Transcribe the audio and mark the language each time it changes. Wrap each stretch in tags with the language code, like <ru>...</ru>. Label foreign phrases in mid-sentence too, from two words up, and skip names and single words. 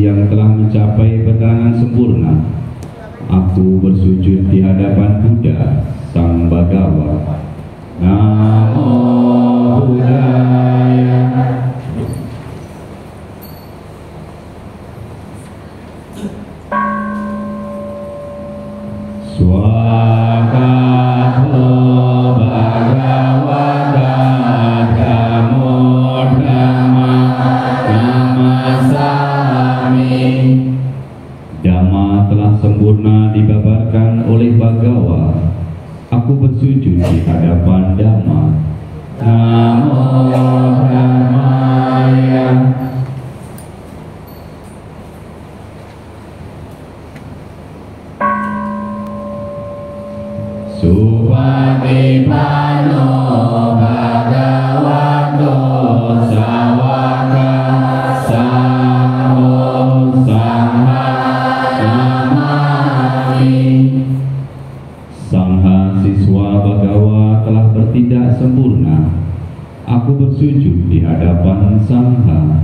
<id>yang telah mencapai pertengahan sempurna, aku bersujud di hadapan Buddha, Sang Bhagawa.</id> <pi>Namo Buddhaya. Swakato Bhagavata Dhammo Dhamma Namasami.</pi> <id>Dhamma telah sempurna dibabarkan oleh Bhagawa. Aku bersujud di hadapan Dhamma.</id> <pi>Namo Dhammaya. Supatipano Bhagavato Sawaka Sangho Sangha Namami.</pi> <id>Sangha siswa Bhagawa telah bertindak sempurna. Aku bersujud di hadapan Sangha.</id>